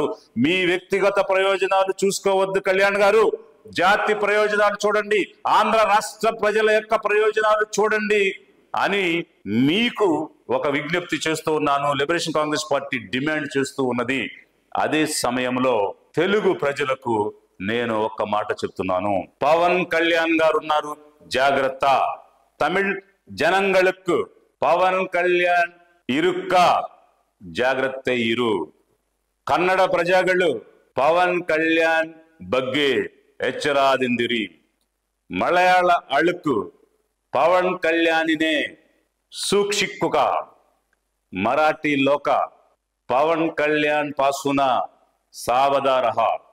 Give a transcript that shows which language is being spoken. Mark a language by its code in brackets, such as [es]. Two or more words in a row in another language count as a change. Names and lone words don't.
[te] మీ వ్యక్తిగత ప్రయోజనాలు చూసుకోవద్దు కళ్యాణ్ గారు, జాతి ప్రయోజనాలు చూడండి, ఆంధ్ర రాష్ట్ర ప్రజల యొక్క ప్రయోజనాలు చూడండి అని మీకు ఒక విజ్ఞప్తి చేస్తూ ఉన్నాను. లిబరేషన్ కాంగ్రెస్ పార్టీ డిమాండ్ చేస్తూ ఉన్నది. అదే సమయంలో తెలుగు ప్రజలకు నేను ఒక్క మాట చెప్తున్నాను. పవన్ కళ్యాణ్ గారు ఉన్నారు, జాగ్రత్త. [ta] தமிழ் ஜனங்களுக்கு பவன் கல்யாண் இருக்க, ஜாக்கிரத இரு. [kn] ಕನ್ನಡ ಪ್ರಜೆಗಳು ಪವನ್ ಕಲ್ಯಾಣ್ ಬಗ್ಗೆ ಎಚ್ಚರದಿಂದಿರಿ. [ml] മലയാള ആളുകൾ പവൻ കല്യാണിനെ സൂക്ഷിക്കുക. [mr] मराठी लोक पवन कल्याण पासून सावधा रहा.